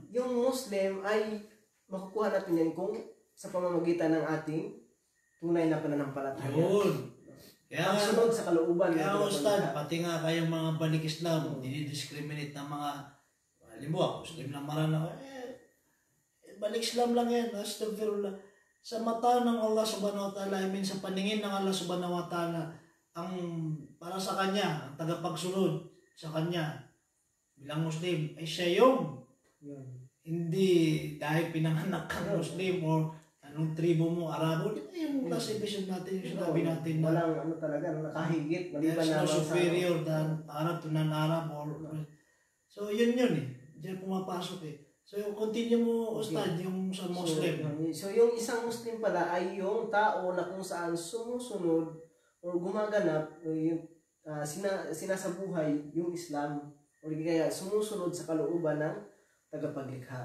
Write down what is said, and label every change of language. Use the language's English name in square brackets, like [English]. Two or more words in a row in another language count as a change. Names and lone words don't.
[Filipino] Yung Muslim ay makukuha natin yan kung sa pamamagitan ng ating tunay na pananampalataya. Yun. Kaya sunod sa kalooban. Kaya Ustad, pati nga kayong mga balik Islam, dinidiscriminate ng mga, halimbawa, Muslim lang maranaw, balik Islam lang yan, astagfirullah. Sa mata ng Allah [Arabic] سبحانه وتعالى, [Filipino] sa paningin ng Allah [Arabic] سبحانه وتعالى, [Filipino] ang para sa Kanya, ang tagapagsunod sa Kanya, bilang Muslim, ay siya yung hindi dahil pinanganak kang Muslim o anong tribo mo, Arabo, di ba yung classification natin, yung sinabi natin na walang talaga, nakahigit, maliban [English] there's no [Filipino] naman [English] superior than Arab to non-Arab or so [Filipino] yun eh, diyan pumapasok eh. So, continue mo, Ustad, yung sa Muslim. So, yung isang Muslim pala ay yung tao na kung saan sumusunod o gumaganap o yung sinasabuhay yung Islam o kaya sumusunod sa kalooban ng tagapaglikha.